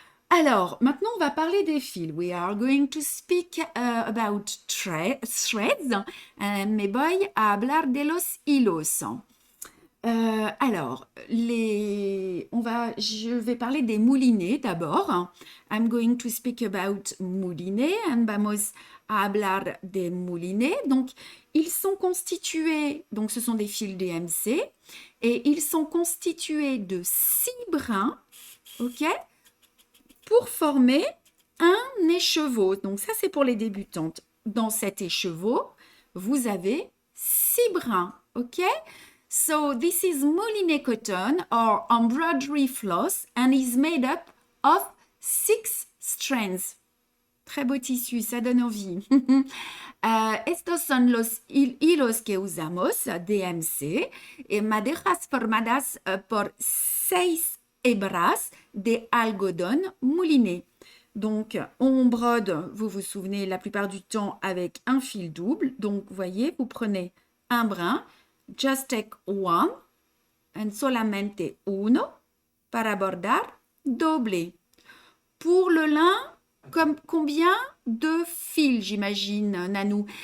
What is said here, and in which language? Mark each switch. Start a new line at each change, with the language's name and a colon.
French: Alors, maintenant, on va parler des fils.
English: We are going to speak about threads.
Spanish: Me voy a hablar de los hilos.
French: Alors, je vais parler des moulinets d'abord.
English: I'm going to speak about moulinets.
Spanish: Vamos a hablar des moulinets.
French: Donc, ils sont constitués, donc ce sont des fils DMC, et ils sont constitués de 6 brins, ok, pour former un écheveau. Donc, ça, c'est pour les débutantes. Dans cet écheveau, vous avez 6 brins, ok?
English: So, this is moulinet cotton or embroidery floss and is made up of 6 strands.
French: Très beau tissu, ça donne envie.
Spanish: Estos son los hilos que usamos, DMC, maderas formadas por 6 hebras de algodón mouliné.
French: Donc, on brode, vous vous souvenez, la plupart du temps avec un fil double. Donc, vous voyez, vous prenez un brin,
English: just take one,
French: and
Spanish: solamente uno, para bordar, doble.
French: Pour le lin, combien de fils, j'imagine, Nanou?